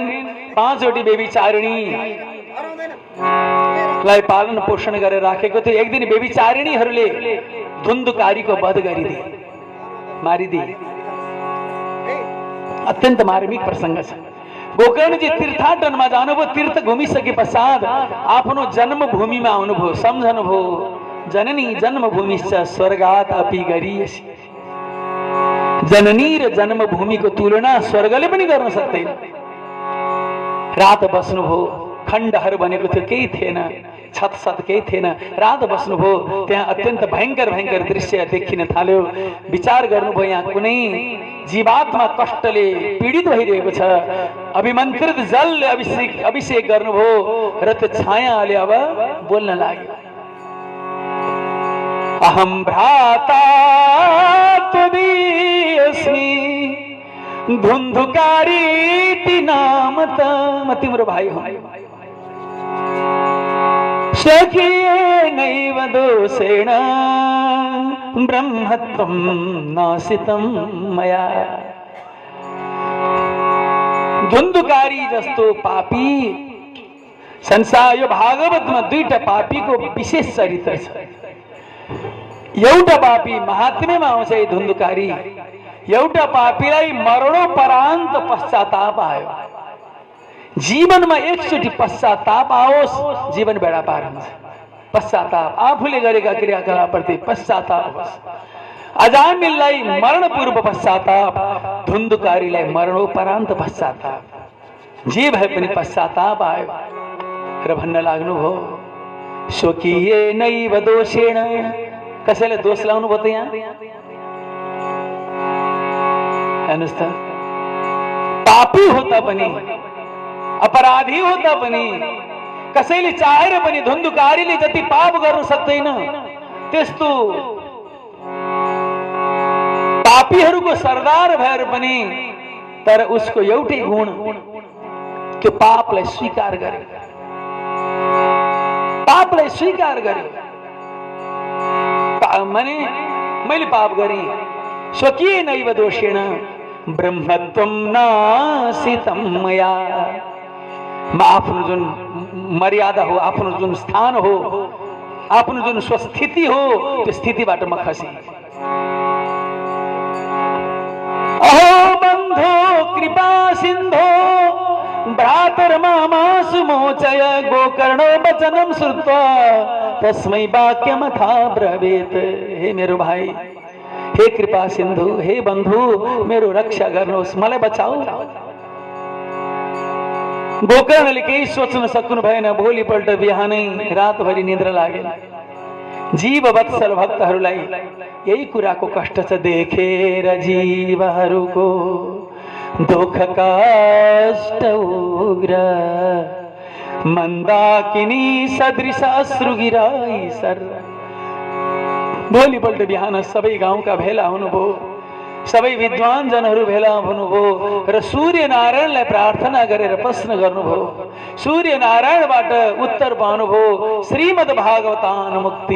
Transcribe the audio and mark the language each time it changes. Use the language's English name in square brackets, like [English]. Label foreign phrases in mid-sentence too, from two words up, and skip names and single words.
[Nepali] 5 वटी बेबिचारिणीलाई पालन पोषण गरेर राखेको थियो। एक दिन बेबिचारिणीहरूले धुन्धुकारीको वध गरिदिए, मारिदिए। अत्यन्त मार्मिक प्रसंग छ। गोकर्णजी तीर्थाटनमा जानुभयो। तीर्थ घुमिसके पश्चात आफ्नो जन्मभूमिमा आउनुभयो। सम्झनुभयो [Sanskrit] जननी जन्मभूमिश्च स्वर्गात् अपि गरीयसी। [Nepali] जननी र जन्मभूमिको तुलना स्वर्गले पनि गर्न सक्दैन। रात बस्नुभयो। खण्डहर बनेको थियो, केही थिएन, छत केही थिएन। रात बस्नुभयो। त्यहाँ अत्यन्त भयंकर भयंकर दृश्य देखिन थाल्यो। विचार गर्नुभयो यहाँ कुनै जीवात्मा कष्टले पीडित भइरहेको छ। अभिमन्त्रित जलले अभिषेक गर्नुभयो र त्यो छायाले अब बोल्न लाग्यो। [Sanskrit] अहम भ्राता तुदीयस्मि धुन्धुकारी नामत। [Nepali] म तिम्रो भाइ हो। [Sanskrit] सखिये नैव दोषेण ब्रह्मत्वं नासितं मया। [Nepali] धुन्धुकारी जस्तो पापी संसार यो भागवतमा 2टा पापीको विशेष चरित्र छ। एउटा पापी महात्म्यमा आउँछ धुन्धुकारी। एउटा पापीलाई मरणोपरान्त पश्चाताप आयो। जीवनमा एकचोटि पश्चाताप आओस्, जीवन बेडा पार हुन्छ। पश्चाताप आफूले गरेका क्रियाकलापप्रति पश्चाताप होस्। अजामिललाई मरण पूर्व पश्चाताप, धुन्धुकारीलाई मरणोपरान्त पश्चाताप। जे भए पनि पश्चाताप आयो र भन्न लाग्नुभयो [Sanskrit] स्वकीय नैव दोषेण। [Nepali] कसैले दोष लाउनु भयो त यहाँ? हेर्नुहोस् त, पापी होता पनि अपराधी होता पनि कसैले चाहेर पनि धुन्धुकारीले जति पाप गर्न सक्दैन त्यस्तो पापीहरूको सरदार भएर पनि तर उसको एउटै गुण त्यो पापलाई स्वीकार गरे। पापलाई स्वीकार गरे। माने मैले पाप गरेँ। [Sanskrit] स्वकीय नैव दोषेण ब्रह्मत्वं नासितं मया। [Nepali] म आफ्नो जुन मर्यादा हो, आफ्नो जुन स्थान हो, आफ्नो जुन स्वस्थिति हो त्यो स्थितिबाट म खसे। [Sanskrit] अहो बन्धो कृपा सिन्धो भ्रातर्मामासु मोचय गोकर्णो वचनं श्रुत्वा तस्मै वाक्यमथा ब्रवीत। [Nepali] हे मेरो भाइ, हे कृपा सिन्धु, हे बन्धु, मेरो रक्षा गर्नुहोस्, मलाई बचाऊ। गोकर्णले केही सोच्न सक्नु भएन। भोलिपल्ट बिहानै रातभरि निद्रा लागेन। जीव वत्सल भक्तहरूलाई यही कुराको कष्ट छ। देखेर जीवहरूको दुख काष्ट उग्र मंदाकिनी सदृश अश्रु गिराई सर। भोलिपल्ट बिहान सबै गाउँका भेला हुनुभयो, सबै विद्वान जनहरू भेला हुनुभयो र सूर्य नारायणलाई प्रार्थना गरेर प्रश्न गर्नुभयो। सूर्य नारायणबाट उत्तर पाउनुभयो, [Sanskrit] श्रीमद् भागवतान मुक्ति।